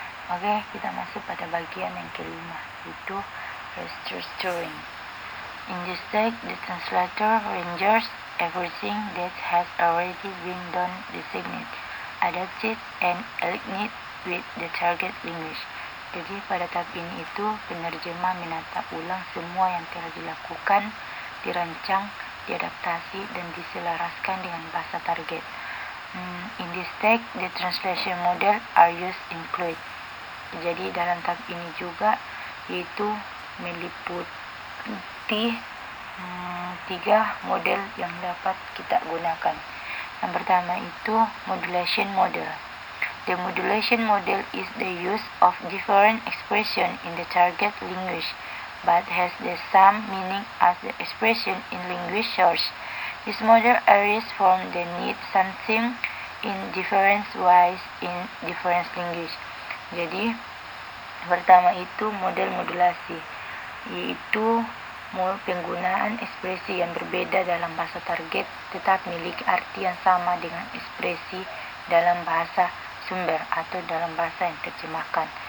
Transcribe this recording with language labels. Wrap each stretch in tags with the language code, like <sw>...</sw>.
<id>Oke, kita masuk pada bagian yang kelima, yaitu restructuring.</id> <en>In this text, the translator renders everything that has already been done, designate, adapted, and aligned with the target language.</en> <id>Jadi pada tahap ini itu penerjemah menata ulang semua yang telah dilakukan, dirancang, diadaptasi, dan diselaraskan dengan bahasa target.</id> <en>In this text, the translation model are used include.</en> <id>Jadi dalam tahap ini juga yaitu meliputi 3 model yang dapat kita gunakan. Yang pertama itu modulation model.</id> <en>The modulation model is the use of different expression in the target language, but has the same meaning as the expression in language source. This model arises from the need something in different ways in different language.</en> <id>Jadi pertama itu model modulasi, yaitu penggunaan ekspresi yang berbeda dalam bahasa target tetap memiliki arti yang sama dengan ekspresi dalam bahasa sumber atau dalam bahasa yang terjemahkan.</id>